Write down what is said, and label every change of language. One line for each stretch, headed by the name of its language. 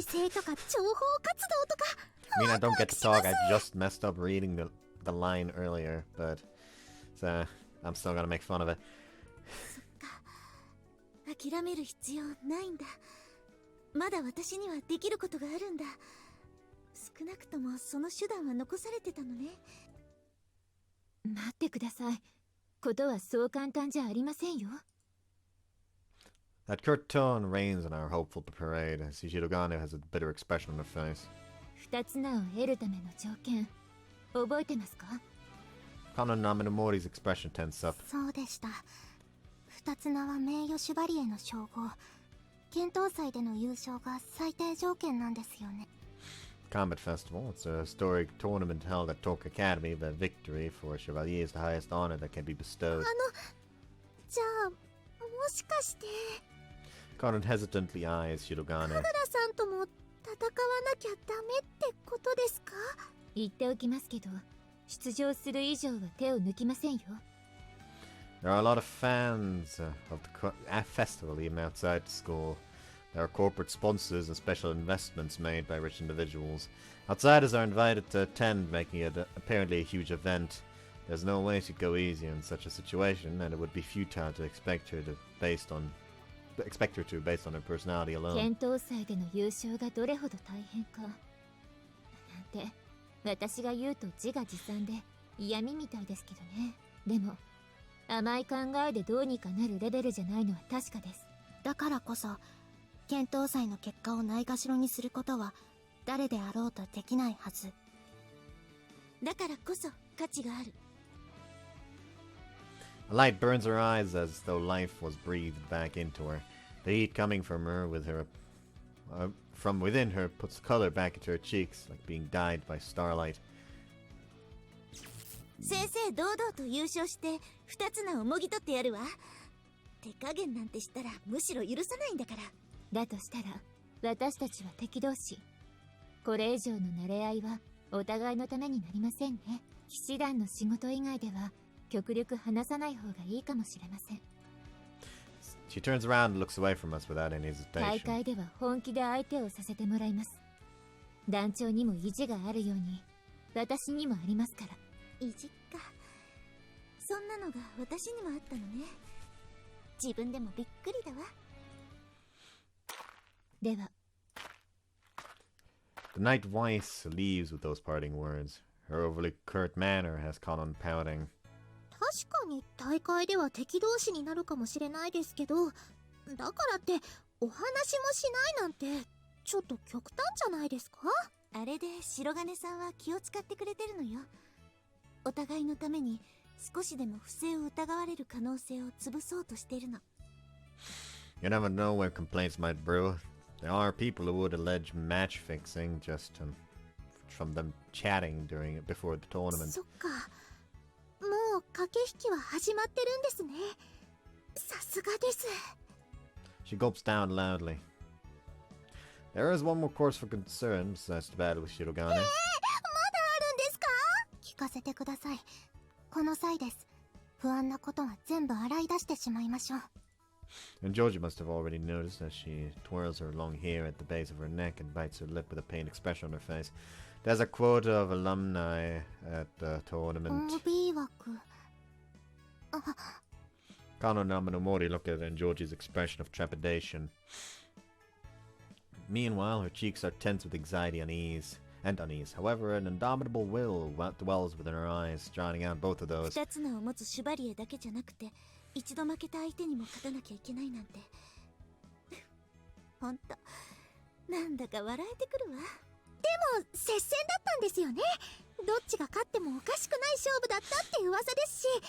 Japanese: 内政とか諜報活動とか。
English: I mean, I don't get to talk. I just messed up reading the line earlier, but so I'm still gonna make fun of it.
Japanese: 諦める必要ないんだ。まだ私にはできることがあるんだ。少なくともその手段は残されてたのね。待ってください。ことはそう簡単じゃありませんよ。
English: That curt tone reigns in our hopeful parade, as Ishidogane has a bitter expression on her face.
Japanese: 二つ名を得るための条件、覚えてますか？
English: Conan Naminamori's expression tense up.
Japanese: そうでした。二つ名は名誉シュバリエの称号。剣闘祭での優勝が最低条件なんですよね。
English: Combat Festival. It's a historic tournament held at Tok Academy. The victory for Chevalier is the highest honor that can be bestowed.
Japanese: じゃあ、もしかして。
English: Conan hesitantly eyes Shirogane.
Japanese: 神楽さんとも戦わなきゃダメってことですか？言っておきますけど、出場する以上は手を抜きませんよ。
English: There are a lot of fans of the festival even outside the school. There are corporate sponsors and special investments made by rich individuals. Outsiders are invited to attend, making it apparently a huge event. There's no way she'd go easy in such a situation, and it would be futile to expect her to based on her personality alone.
Japanese: 剣闘祭での優勝がどれほど大変かなんて私が言うと自画自賛で嫌味みたいですけどね。でも甘い考えでどうにかなるレベルじゃないのは確かです。だからこそ剣闘祭の結果をないがしろにすることは誰であろうとできないはず。だからこそ価値がある。
English: A light burns her eyes as though life was breathed back into her. The heat coming from within her puts color back into her cheeks, like being dyed by starlight.
Japanese: 先生堂々と優勝して二つ名をもぎ取ってやるわ。手加減なんてしたらむしろ許さないんだから。だとしたら私たちは敵同士。これ以上の馴れ合いはお互いのためになりませんね。騎士団の仕事以外では極力話さない方がいいかもしれません。
English: She turns around and looks away from us without any
Japanese: 大
English: hesitation.
Japanese: 会では本気で相手をさせてもらいます。団長にも意地があるように私にもありますから。意地か。そんなのが私にもあったのね。自分でもびっくりだわ。では
English: The Knight Weiss leaves with those parting words. Her overly curt manner has Conan pouting.
Japanese: 確かに大会では敵同士になるかもしれないですけど、だからってお話もしないなんてちょっと極端じゃないですか？あれで白金さんは気を使ってくれてるのよ。お互いのために少しでも不正を疑われる可能性を潰そうとしているの。
English: You never know where complaints might brew. There are people who would allege match fixing just from them chatting before the tournament.
Japanese: そっか。もう駆け引きは始まってるんですね。さすがです。
English: She gulps down loudly. There is one more course for concern besides the battle with Shirogane.
Japanese: まだあるんですか？聞かせてください。この際です。不安なことは全部洗い出してしまいましょう。
English: And Georgie must have already noticed as she twirls her long hair at the base of her neck and bites her lip with a pained expression on her face. There's a quota of alumni at the tournament.
Japanese: OB 枠。
English: Kano and Amanomori look at Georgie's expression of trepidation. Meanwhile, her cheeks are tense with anxiety and unease. However, an indomitable will dwells within her eyes, drowning out both of those.
Japanese: 二つのを持つシュバリエだけじゃなくて、一度負けた相手にも勝たなきゃいけないなんて。ほんと、なんだか笑えてくるわ。でも、接戦だったんですよね。どっちが勝ってもおかしくない勝負だったって噂ですし。